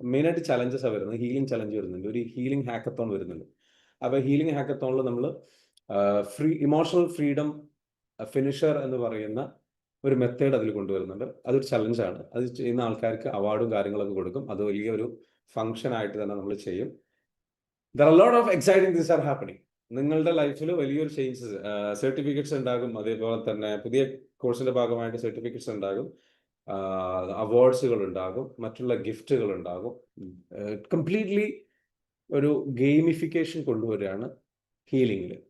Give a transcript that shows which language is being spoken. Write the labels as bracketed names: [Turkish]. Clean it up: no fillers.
[Malayalam] മെയിനായിട്ട് ചലഞ്ചസ് വരുന്നത്. Healing challenge വരുന്നുണ്ട്, ഒരു ഹീലിംഗ് ഹാക്കത്തോൺ വരുന്നുണ്ട്. അപ്പോൾ ഹീലിംഗ് ഹാക്കത്തോണിൽ നമ്മൾ ഇമോഷണൽ ഫ്രീഡം ഫിനിഷർ എന്ന് പറയുന്ന ഒരു മെത്തേഡ് അതിൽ കൊണ്ടുവരുന്നുണ്ട്. അതൊരു ചലഞ്ചാണ്. അത് ചെയ്യുന്ന ആൾക്കാർക്ക് അവാർഡും കാര്യങ്ങളൊക്കെ കൊടുക്കും. അത് വലിയൊരു ഫംഗ്ഷൻ ആയിട്ട് തന്നെ നമ്മൾ ചെയ്യും. [English] There are a lot of exciting things are happening. [Malayalam] നിങ്ങളുടെ ലൈഫിൽ വലിയൊരു ചേഞ്ചസ്, സർട്ടിഫിക്കറ്റ്സ് ഉണ്ടാകും. അതേപോലെ തന്നെ പുതിയ കോഴ്സിന്റെ ഭാഗമായിട്ട് സർട്ടിഫിക്കറ്റ്സ് ഉണ്ടാകും, അവാർഡ്സുകൾ ഉണ്ടാകും, മറ്റുള്ള ഗിഫ്റ്റുകൾ ഉണ്ടാകും. കംപ്ലീറ്റ്ലി ഒരു ഗെയിമിഫിക്കേഷൻ കൊണ്ടുവരികയാണ് ഹീലിംഗിൽ.